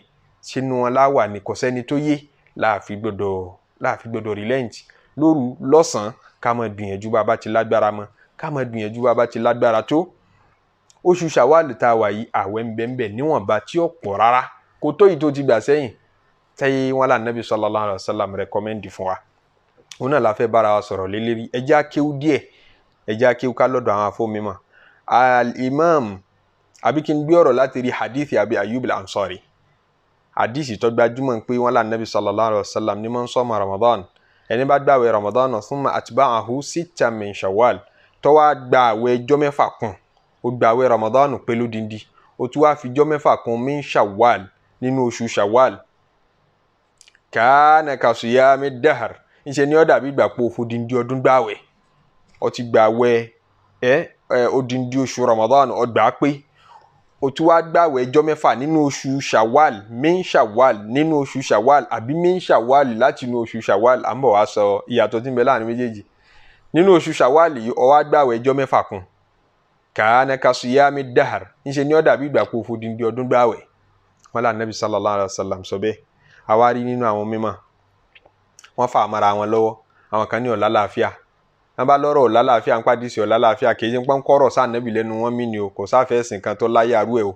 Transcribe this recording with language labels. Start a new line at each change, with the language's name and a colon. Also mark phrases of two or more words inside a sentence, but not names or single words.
Yoruba: Ṣé nínú wọn láwà ní kò sẹ́ni tó yé láàfi gbọdọ̀ relent lóru lọ́sàn-án. Ká má gbìyànjú bá bá ti lágbára mọ́, ká má gbìyànjú bá bá ti lágbára tó. Oṣù Shawwal tá a wà yìí àwẹ̀ ń bẹ ń bẹ níwọ̀nba tí ó pọ̀ rárá. Kò tó yìí tó ti gbà sẹ́yìn. Tẹ́yí wọn là Nabi
Arabic: صلى الله عليه وسلم
Yoruba: recommend fún wa. òun náà la fẹ́ bára wa sọ̀rọ̀ lé lérí. ẹ jẹ́ á kéwú díẹ̀, ẹ jẹ́ á kéwú ká lọ́dọ̀ àwọn àfọ́ mímọ́. al-imam àbí kí n gbé ọ̀rọ̀ láti rí hadith Abi Ayyub al-Ansari, hadith tó gbajúmọ̀ pé wọ́n lá Nabi
Arabic: صلى الله عليه وسلم
Yoruba: ní mọ́ ń sọ́mọ Ramadan, ẹni bá gbààwẹ̀ Ramadan
Arabic: ثم أتبعه ستا من شوال,
Yoruba: tó wá gbààwẹ̀ ọjọ́ mẹ́fà kún, ó gbààwẹ̀ Ramadan pẹ̀lú díndín, ó tún wá fi ọjọ́ mẹ́fà kún
Arabic: من شوال,
Yoruba: nínú oṣù Shawwal,
Arabic: كان كصيام الدهر,
Yoruba: ńṣe ni ó dàbí ìgbà pé ó f'odindi ọdún gbààwẹ̀. ó ti gbààwẹ̀ odindi oṣù Ramadan, ó gbà pé ó tún wá gbààwẹ̀ ọjọ́ mẹ́fà nínú oṣù Shawwal,
Arabic: من شوال,
Yoruba: nínú oṣù Shawwal, àbí
Arabic: من شوال
Yoruba: láti inú oṣù Shawwal. À ń bọ̀ wá sọ ìyàtọ̀ tí ń bẹ láàrin méjèèjì. nínú oṣù Shawwal yìí ó wá gbààwẹ̀ ọjọ́ mẹ́fà kún,
Arabic: كان كصيام الدهر,
Yoruba: ńṣe ni ó dàbí ìgbà pé ó f'odindi ọdún gbààwẹ̀. wọ́n lá Nabi
Arabic: صلى الله عليه وسلم
Yoruba: sọ bẹ́ẹ̀. àwa rí nínú àwọn mímọ́, wọ́n fà mara wọn lọ́wọ́. àwọn kan ní ó lálàáfíà, wọ́n bá lọ́rọ̀ ó lálàáfíà, ń pàdé sí ó lálàáfíà, kì í ṣe pọ́n kọ́rọ̀ sáà Nabi lẹ́nu wọn mí ni o, kò sáfẹ́ ẹ̀sìn kan tó láyé arú ẹ̀ o.